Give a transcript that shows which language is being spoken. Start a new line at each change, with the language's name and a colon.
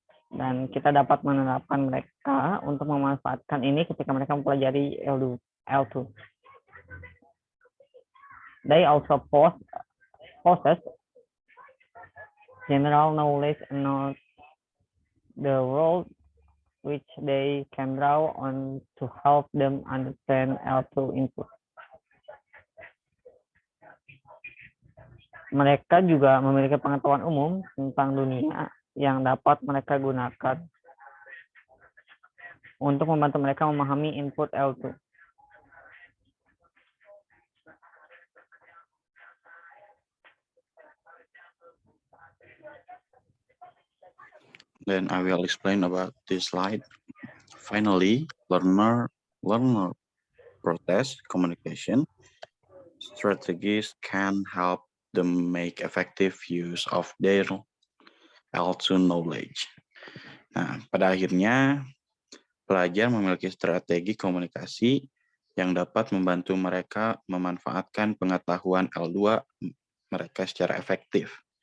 Indonesian: Dan kita dapat menerapkan mereka untuk memanfaatkan ini ketika mereka mempelajari L2.
English: They also possess general knowledge about the world which they can draw on to help them understand L2 input.
Indonesian: Mereka juga memiliki pengetahuan umum tentang dunia yang dapat mereka gunakan untuk membantu mereka memahami input L2.
English: Then I will explain about this slide. Finally, learner process communication strategies can help them make effective use of their L2 knowledge.
Indonesian: Nah, pada akhirnya pelajar memiliki strategi komunikasi yang dapat membantu mereka memanfaatkan pengetahuan L2 mereka secara efektif.